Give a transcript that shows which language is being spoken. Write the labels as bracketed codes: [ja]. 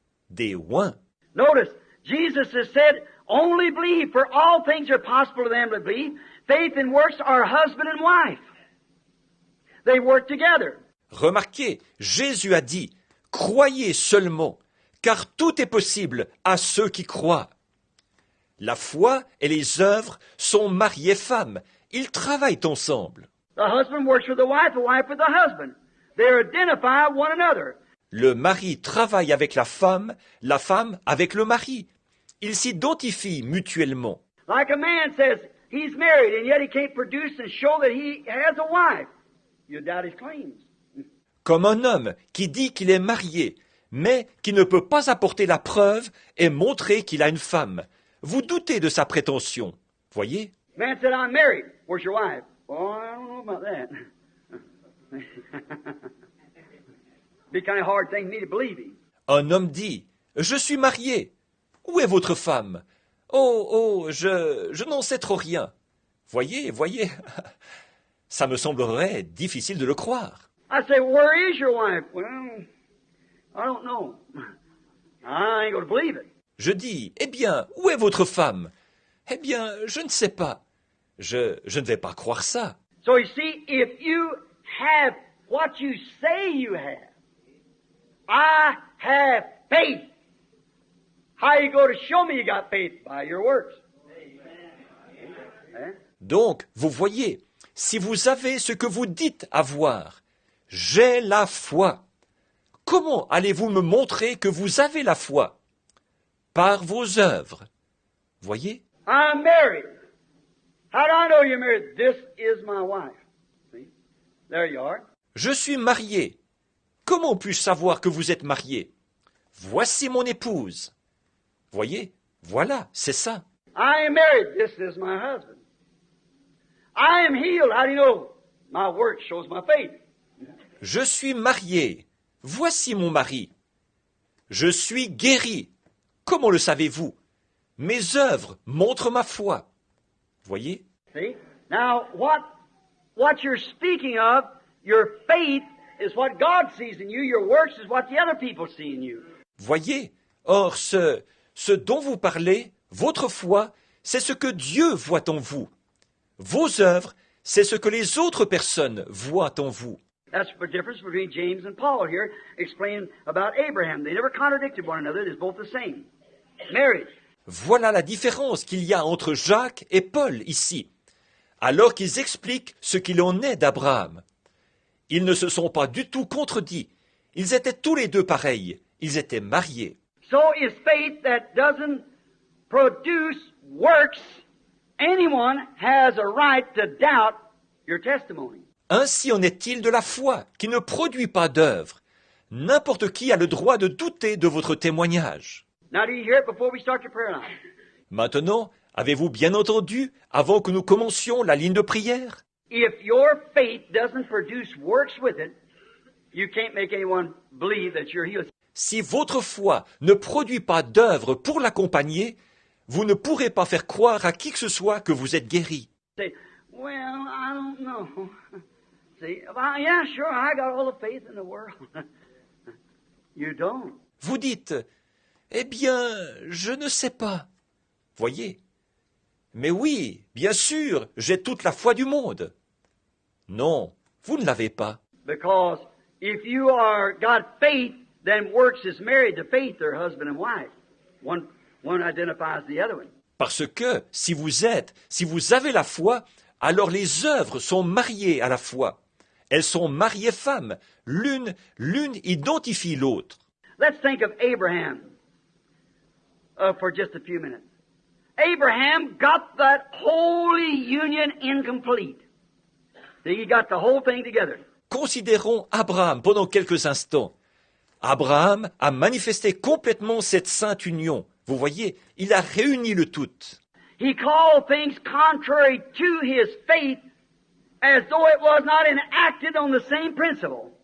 [fr] Des oins. [en] Notice, Jesus has said, only believe, for all things are possible to them that believe. Faith and works are husband and wife. They work together. [fr] Remarquez, Jésus a dit, croyez seulement, car tout est possible à ceux qui croient. La foi et les œuvres sont mari et femme. Ils travaillent ensemble. [en] The husband works with the wife with the husband. They identify one another. [fr] Le mari travaille avec la femme avec le mari. Ils s'identifient mutuellement. [en] Like a man says he's married and yet he can't produce and show that he has a wife. You doubt his claims. [fr] Comme un homme qui dit qu'il est marié, mais qui ne peut pas apporter la preuve et montrer qu'il a une femme. Vous doutez de sa prétention. Voyez? [en] Man said, I'm married. Where's your wife? Oh, I don't know about that. Be kind of hard thing for me to believe him. [fr] Un homme dit, je suis marié. Où est votre femme? Oh, je n'en sais trop rien. Voyez, ça me semblerait difficile de le croire. [en] I say, where is your wife? Well, I don't know. I ain't going to believe it. [fr] Je dis, eh bien, où est votre femme? Eh bien, je ne sais pas. Je ne vais pas croire ça. [en] So you see, if you have what you say you have, I have faith. How you go to show me you got faith? By your works. Amen. [fr] Donc, vous voyez, si vous avez ce que vous dites avoir, j'ai la foi. Comment allez-vous me montrer que vous avez la foi? Par vos œuvres. Voyez? [en] I'm married. How do I know you're married? This is my wife. See? There you are. [fr] Je suis marié. Comment puis-je savoir que vous êtes marié? Voici mon épouse. Voyez? Voilà, c'est ça. [en] I am married. This is my husband. I am healed. How do you know? My work shows my faith. [fr] Je suis marié. Voici mon mari. Je suis guéri. Comment le savez-vous? Mes œuvres montrent ma foi. Voyez? [en] See? Now, what you're speaking of, your faith is what God sees in you. Your works is what the other people see in you. [fr] Voyez? Or, ce dont vous parlez, votre foi, c'est ce que Dieu voit en vous. Vos œuvres, c'est ce que les autres personnes voient en vous. [en] That's the difference between James and Paul here, explaining about Abraham. They never contradicted one another. They're both the same. Marriage. [fr] Voilà la différence qu'il y a entre Jacques et Paul ici, alors qu'ils expliquent ce qu'il en est d'Abraham. Ils ne se sont pas du tout contredits. Ils étaient tous les deux pareils. Ils étaient mariés. [en] So is faith that doesn't produce works. Anyone has a right to doubt your testimony. [fr] Ainsi en est-il de la foi, qui ne produit pas d'œuvre. N'importe qui a le droit de douter de votre témoignage. [en] Now, do you hear it before we start your prayer line? [fr] Maintenant, avez-vous bien entendu, avant que nous commencions la ligne de prière? [en] If your faith doesn't produce works with it, you can't make anyone believe that you're healed. [fr] Si votre foi ne produit pas d'œuvre pour l'accompagner, vous ne pourrez pas faire croire à qui que ce soit que vous êtes guéri. [en] Say, well, I don't know. See, well, yeah, sure, I got all the faith in the world. You don't. [fr] Vous dites, eh bien, je ne sais pas. Voyez. Mais oui, bien sûr, j'ai toute la foi du monde. Non, vous ne l'avez pas. [en] Because if you are got faith, then works is married to faith, they're husband and wife. One identifies the other one. [fr] Parce que si vous avez la foi, alors les œuvres sont mariées à la foi. Elles sont mariées femmes. L'une identifie l'autre. [en] Let's think of Abraham for just a few minutes. Abraham got that holy union incomplete. See, he got the whole thing together. [fr] Considérons Abraham pendant quelques instants. Abraham a manifesté complètement cette sainte union. Vous voyez, il a réuni le tout. [en] He called things contrary to his faith as though it was not enacted on the same principle.